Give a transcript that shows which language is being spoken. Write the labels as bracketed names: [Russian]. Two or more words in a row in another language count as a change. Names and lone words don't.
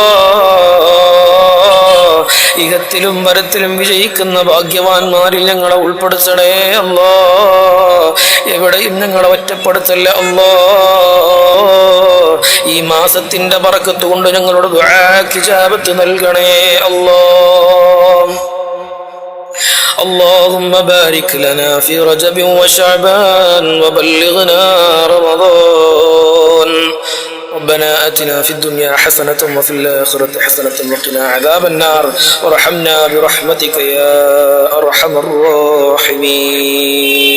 [Malayalam] ഇഹത്തിലും വരത്തിലും വിജയിക്കുന്ന ഭാഗ്യവാന്മാരിൽ ഞങ്ങളെ ഉൾപ്പെടുത്തണേ അല്ലാ. എവിടെയും ഞങ്ങളെ ഒറ്റപ്പെടുത്തല്ല അല്ലാ. ഈ മാസത്തിന്റെ ബറക്കത്ത് കൊണ്ട് ഞങ്ങളോട് ദുആക്ക് ഇജാബത്ത് നൽകണേ അല്ലാ. [Arabic] اللهم بارك لنا في رجب وشعبان وبلغنا رمضان. ربنا آتنا في الدنيا حسنة وفي الآخرة حسنة وقنا عذاب النار وارحمنا برحمتك يا أرحم الراحمين.